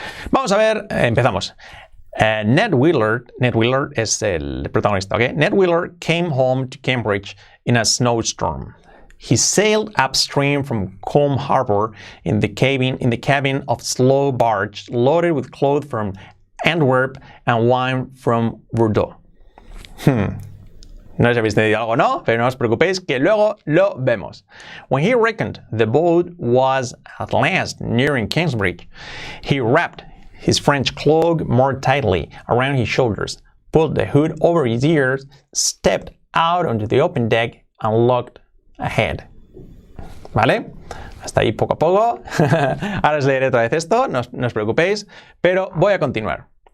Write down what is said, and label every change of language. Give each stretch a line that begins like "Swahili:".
Spanish: Vamos a ver, empezamos. Ned Wheeler es el protagonista, ¿ok?
English: Ned Wheeler came home to Cambridge in a snowstorm. He sailed upstream from Combe Harbor in the cabin of a slow barge loaded with clothes from Antwerp and wine from Bordeaux.
Spanish: No sé si habéis entendido algo o no, pero no os preocupéis que luego lo vemos.
English: When he reckoned the boat was at last nearing Cambridge, he wrapped his French cloak more tightly around his shoulders, pulled the hood over his ears, stepped out onto the open deck, and looked ahead.
Spanish: ¿Vale? Hasta ahí poco a poco. Ahora os leeré otra vez esto, no os preocupéis, pero voy a continuar.